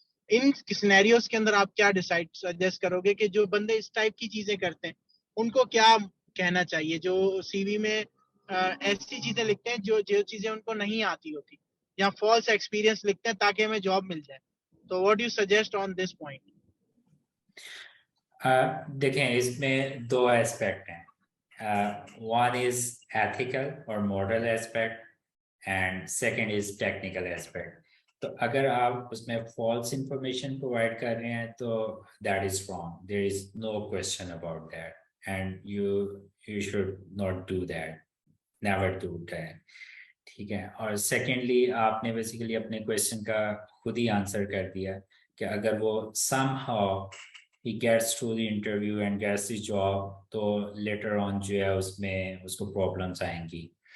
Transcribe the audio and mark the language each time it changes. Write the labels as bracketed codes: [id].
[ur] ان scenarios کے اندر آپ کیا ڈیسائڈ سجیسٹ کرو گے کہ جو بندے اس ٹائپ کی چیزیں کرتے ہیں ان کو کیا کہنا چاہیے, جو سی وی میں ایسی چیزیں لکھتے ہیں جو چیزیں ان کو نہیں آتی ہوتی, یا فالس ایکسپیرینس لکھتے ہیں تاکہ ہمیں جاب مل جائے. [en] تو what you suggest on this point? [ur] دیکھیں اس میں دو ایسپیکٹ ہیں. [en] One is ethical or moral aspect and second is technical aspect. [ur] تو اگر آپ اس میں false information provide کر رہے ہیں تو [en] that is wrong. There is no question about that and you should not do that. Never do that. [ur] ٹھیک ہے. اور سیکنڈلی آپ نے بیسیکلی اپنے کویشچن کا خود ہی آنسر کر دیا کہ اگر وہ [en] somehow he gets through the interview and gets the job, [ur] تو later on جو ہے اس میں اس کو problems آئیں گی.